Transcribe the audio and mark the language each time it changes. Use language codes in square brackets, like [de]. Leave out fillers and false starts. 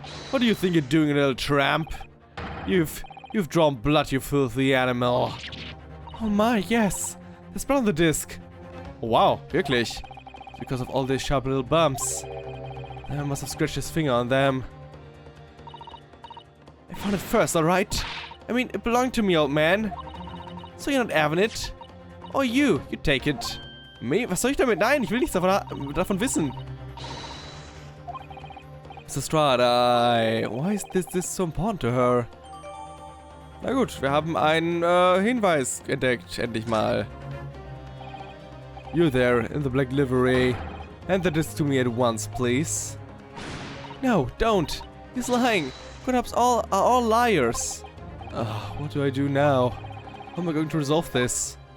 [en] What do you think you're doing, little tramp? You've drawn blood, you filthy animal. Oh my, yes. There's blood on the disc. Oh, wow, [de] wirklich. [en] Because of all these sharp little bumps. I must have scratched his finger on them. I found it first, alright? I mean, it belonged to me, old man. So you're not having it? Oh, you take it. Me? [de] Was soll ich damit? Nein, ich will nichts davon wissen. [en] Mr. Strada, why is this so important to her? [de] Na gut, wir haben einen Hinweis entdeckt, endlich mal. [en] You there, in the black livery. Hand the disc to me at once, please. No, don't. He's lying. Grown-ups are all liars. What do I do now? How am I going to resolve this?